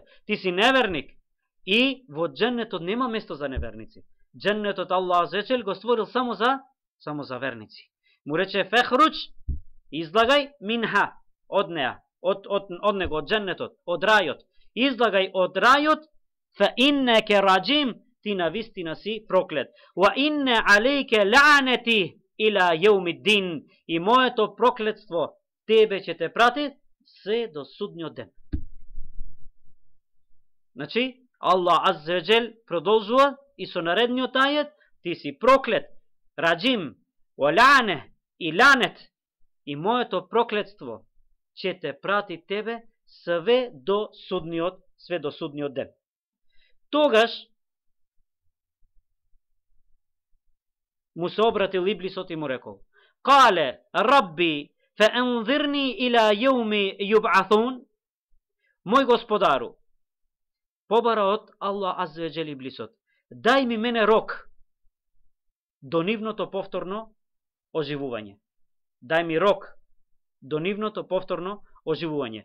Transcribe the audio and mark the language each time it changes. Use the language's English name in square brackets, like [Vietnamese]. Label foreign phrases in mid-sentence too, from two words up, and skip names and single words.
[Macedonian] Ти си неверник. И во дженнетот нема место за неверници. Дженнетот Аллах Аззаваџел го створил само за верници. Му рече: фехруч, излагај минха, од неа, од него, од дженнетот, од рајот. Излагај од рајот, [Arabic] فإنك رجيم, [Macedonian] ти навистина си проклет. [Arabic] وإن عليك لعنتي إلى يوم الدين, [Macedonian] и моето проклетство тебе ќе те прати се до судниот ден. Значи, Аллах Аззаваџел продолжува и со наредниот ајет: ти си проклет, раджим, лане и ланет, и моето проклетство ќе те прати тебе све до судниот ден. Тогаш му се обратил иблисот и му рекол: [Arabic] قال رب فأنظرني إلى يوم يبعثون. [Macedonian] Мој господару, побара од Аллах Аззаваџел иблисот: дај ми мене рок до нивното повторно оживување. Дај ми рок до нивното повторно оживување.